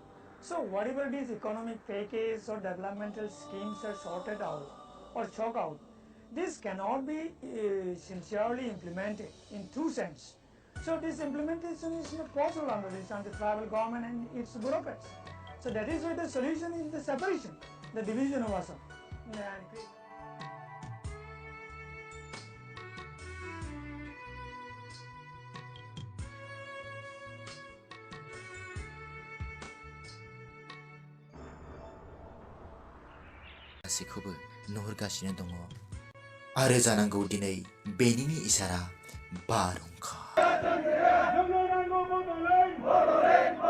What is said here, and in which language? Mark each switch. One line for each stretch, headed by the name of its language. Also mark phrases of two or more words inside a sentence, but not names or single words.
English: So whatever these economic packages or developmental schemes are sorted out or chalk out, this cannot be sincerely implemented in two sense. So this implementation is not possible under this anti-travel government and its bureaucrats. So that is why the solution is the separation, the division of Assam.
Bodo: गासैखौबो नुहुरगासिनो दङ आरो जानांगौ दिनै बेनिनो इसारा बारहुंखा